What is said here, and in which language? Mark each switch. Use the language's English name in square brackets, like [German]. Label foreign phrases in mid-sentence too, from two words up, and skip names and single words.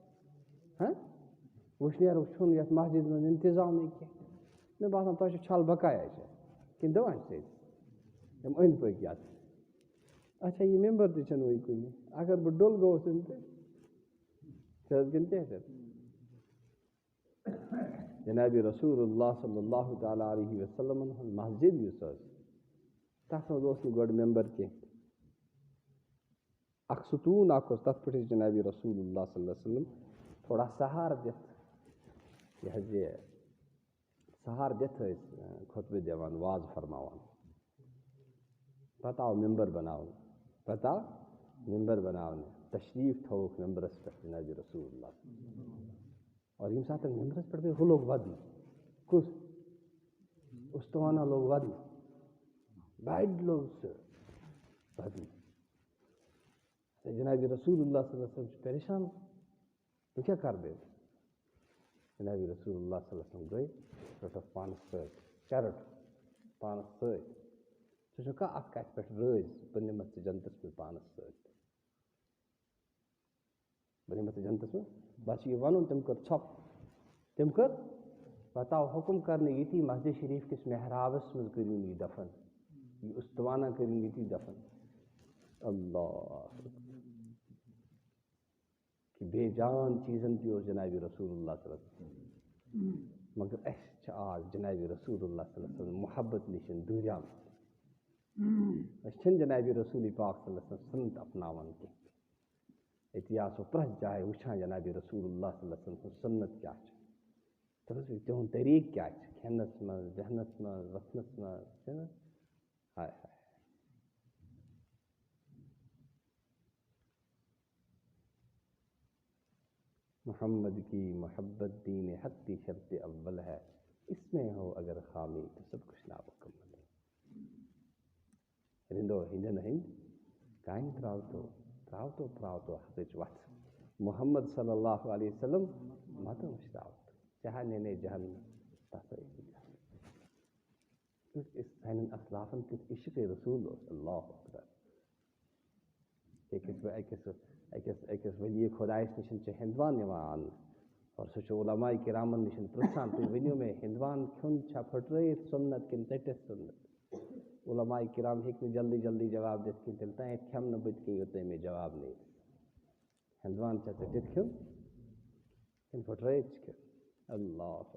[Kashmiri] وٕشنیرُک چھُنہٕ یَتھ مسجِد منٛز اِنتظامٕے کینٛہہ مےٚ باسان تۄہہِ چھُ چھل بقایا چھِ کِنہٕ دِوان چھِ أسۍ یِم أنٛدۍ پٔکۍ یَتھ اچھا یہِ مٮ۪مبر تہِ چھَنہٕ وٕنہِ کُنہِ اگر بہٕ ڈُل گوٚوُس اَمہِ سۭتۍ چھِ حظ کِنہٕ کیٛاہ چھِ جنابِ رسول اللہ [Arabic] صلی اللہ تعالیٰ علیہ وسلمَن [Kashmiri] ہُنٛد مسجِد یُس ٲس تَتھ منٛز اوس نہٕ گۄڈٕ مٮ۪مبر کینٛہہ اکھ ستوٗن اکھ اوس تَتھ پٮ۪ٹھ ٲسۍ جنابِ رسول اللہ [Arabic] صلی اللہ علیہ وسلم [Kashmiri] تھوڑا سہارٕ دِتھ یہِ حظ یہِ سہارٕ دِتھ ٲسۍ خۄطبہٕ دِوان واز فرماوان پَتہٕ آو مٮ۪مبر بَناونہٕ تشریٖف تھووُکھ مٮ۪مبرَس پٮ۪ٹھ جنابِ رسول اللہ اور ییٚمہِ ساتہٕ مٮ۪مبرَس پٮ۪ٹھ گٔے ہُہ لوگ وَدُن کُس اُستوانہ لوگ وَدُن بَڑِ لوگ سُہ وَدُن جنابِ رسول اللہ [Arabic] صلی اللہ علیہ وسلم [Kashmiri] چھُ پریشان بہٕ کیٛاہ کَرٕ بیٚیہِ جنابِ رسول اللہ [Arabic] صلی اللہ علیہ وسلم [Kashmiri] گٔے رٔٹٕکھ پانَس سۭتۍ کیٛاہ رٔٹٕکھ پانَس سۭتۍ ژٕ چھُکھا اَتھ کَتھِ پٮ۪ٹھ رٲضۍ بہٕ نِمَتھ ژٕ جنتَس منٛز پانَس سۭتۍ بہٕ نِمَتھ ژٕ جنتَس منٛز بَس چھِ یہِ وَنُن تٔمۍ کٔر ژھۄپہٕ تٔمۍ کٔر پَتہٕ آو حُکُم کَرنہٕ ییٚتی مسجِد شریٖف کِس محرابَس منٛز کٔرۍوُن یہِ دَفن یہِ اُستوانہ کٔرِنۍ ییٚتی دَفن اللہ کہِ بے جان چیٖزَن تہِ اوس جنابِ رسول اللہ [Arabic] صلی اللہ علیہ وسلم [Kashmiri] مگر اَسہِ چھِ آز جنابِ رسول اللہ [Arabic] صلی اللہ علیہ وسلم [Kashmiri] محبت نِش دوٗریٛامٕتۍ أسۍ چھِنہٕ جنابِ رسوٗل پاک [Arabic] صلی اللہ علیہ وسلم [Kashmiri] سُنت اَپناوان کینٛہہ أتی آسو پرٛٮ۪تھ جایہِ وٕچھان جنابِ رسول اللہ صلی اللہ علیہ وسلم سُنٛد سُنت کیٛاہ چھُ دَپَس تِہُنٛد طریٖقہٕ کیٛاہ چھِ کھٮ۪نَس منٛز بیٚہنَس منٛز وۄتھنَس منٛز چھِنہٕ ہاے ہاے [Urdu] محمد کی محبت دین حق کی شرط اول ہے اس میں ہو اگر خامی تو سب کچھ نامکمل ہے [Kashmiri] رِندو ہِنٛدٮ۪ن ہٕنٛدۍ کانہِ ترٛاوتو حقٕچ وَتھ محمد [Arabic] صلی اللہ علیہ وسلم [Kashmiri] متہٕ مٔشراوتو چاہے نینے جہنم تَسٲیی کیُتھ سانٮ۪ن اَسلافَن کیُتھ عشقِ رسوٗل اوس [Arabic] اللہ اکبر [Kashmiri] أکِس ؤلی خۄدایَس نِش چھِ ہِنٛدوان یِوان اَننہٕ اور سُہ چھُ علماء کِرامَن نِش پِرٛژھان تُہۍ ؤنِو مےٚ ہِنٛدوان کھیوٚن چھا پھٕٹرٲیِتھ سُنت کِنہٕ ژٔٹِتھ سُنت علماء کِرام ہیٚکہِ نہٕ جلدی جواب دِتھ کِہیٖنۍ تیٚلہِ تانٮ۪تھ کھٮ۪مہٕ نہٕ بہٕ تہِ کِہیٖنۍ یوٚتام مےٚ جواب نیرِ ہِنٛدوان چھا ژٔٹِتھ کھیوٚن کِنہٕ پھٕٹرٲیِتھ چھِ کھیوٚن اللہ